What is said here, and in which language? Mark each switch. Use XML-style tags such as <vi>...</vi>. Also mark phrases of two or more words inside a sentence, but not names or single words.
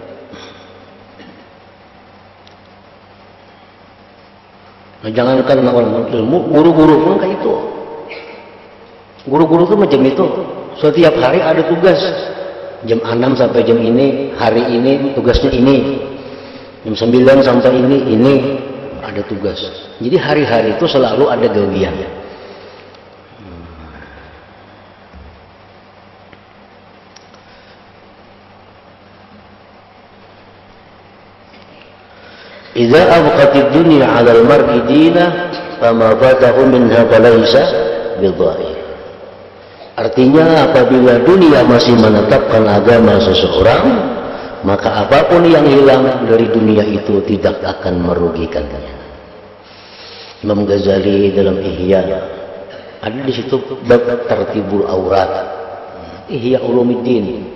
<id>Nah, jangankan orang ilmu, guru-guru pun kayak itu. Guru-guru itu macam itu. Setiap hari ada tugas. Jam 6 sampai jam ini, hari ini tugasnya ini. Jam 9 sampai ini ada tugas. Jadi hari-hari itu selalu ada gawian.</id> <ar>إذا أبقت الدنيا على المرء دينه فما فاته منها فليس بضائر.</ar> <id>Artinya apabila dunia masih menetapkan agama seseorang, maka apapun yang hilang dari dunia itu tidak akan merugikannya. Imam Ghazali dalam Ihya ada di situ bab</id> <ar>ترتيب الأوراد,</ar> <id>Ihya Ulumuddin.</id>